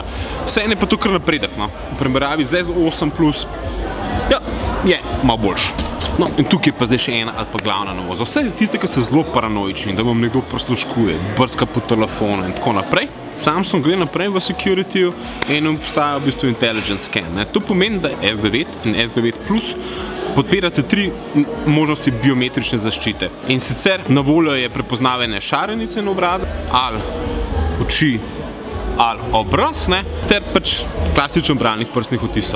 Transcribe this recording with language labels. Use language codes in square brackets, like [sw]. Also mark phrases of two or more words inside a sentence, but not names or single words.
[sl] Vseeno je pa to kar napredek, no. V primerjavi z S8 Plus, je malo boljši. No, in tukaj pa zdaj še ena ali pa glavna novost. Za vse tiste, ki ste zelo paranoični, da vam nekdo prisluškuje, brska po telefonu in tako naprej, Samsung gre naprej v security-ju in obstaja v bistvu [en] intelligent scan. [sl] To pomeni, da S9 in S9 Plus podpirate 3 možnosti biometrične zaščite. In sicer na voljo je prepoznavanje šarenice na obrazu, ali oči, ali obraz, ter pač klasičen bralnih prstnih odtisov.